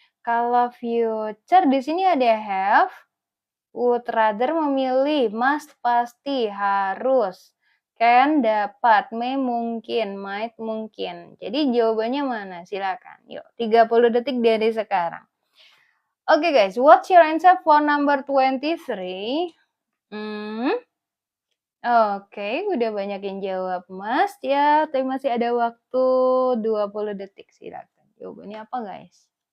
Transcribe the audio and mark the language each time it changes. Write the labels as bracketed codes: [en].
[id] Kalau future di sini ada have, would rather memilih, must pasti, harus, can dapat, may mungkin, might mungkin. Jadi jawabannya mana? Silakan. Yuk, 30 detik dari sekarang. [en] Oke guys, what's your answer for number 23? [id] Oke, udah banyak yang jawab Mas ya, tapi masih ada waktu 20 detik, silakan. Jawabannya apa guys?